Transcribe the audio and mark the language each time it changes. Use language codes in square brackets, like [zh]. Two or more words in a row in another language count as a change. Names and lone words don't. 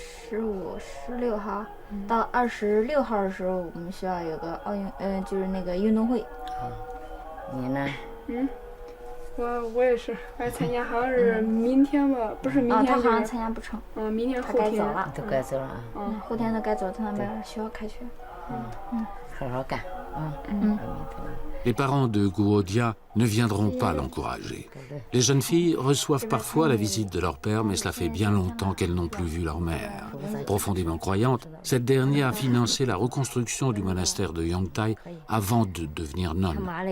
[zh] 15、16 号到26号的时候，我们学校有个就是那个运动会。你呢？我也是，参加好像是明天吧，不是明天。他好像参加不成。明天后天。该走了。都该走了啊。后天都该走，他那边学校开学。好好干啊。 [fr] Les parents de Guodia ne viendront pas l'encourager. Les jeunes filles reçoivent parfois la visite de leur père, mais cela fait bien longtemps qu'elles n'ont plus vu leur mère. Profondément croyante, cette dernière a financé la reconstruction du monastère de Yongtai avant de devenir nonne.